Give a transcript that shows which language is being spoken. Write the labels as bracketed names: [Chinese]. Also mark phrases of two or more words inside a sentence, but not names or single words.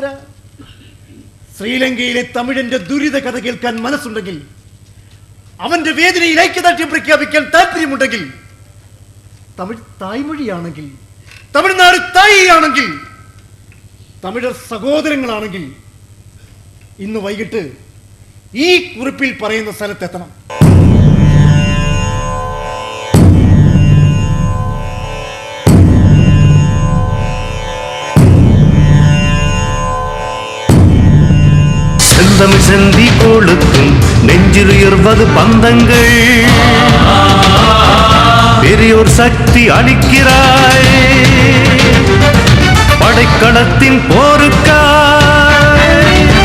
[Malayalam] ശ്രീലങ്കയിലെ തമിഴന്റെ ദുരിത കഥ കേൾക്കാൻ മനസ്സുണ്ടെങ്കിൽ, അവന്റെ വേദനയിൽ ഐക്യദാർഢ്യം പ്രഖ്യാപിക്കാൻ താല്പര്യമുണ്ടെങ്കിൽ, തമിഴ് തായ്മൊഴിയാണെങ്കിൽ, തമിഴ്നാട് തായിയാണെങ്കിൽ, തമിഴർ സഹോദരങ്ങളാണെങ്കിൽ ഇന്ന് വൈകിട്ട് ഈ കുറിപ്പിൽ പറയുന്ന സ്ഥലത്തെത്തണം. [Tamil] செந்தமிழ் செந்தி கொளுத்தும் நெஞ்சில் உயர்வது பந்தங்கள், பெரியோர் சக்தி அளிக்கிறாய் படைக்களத்தின் போருக்காய்.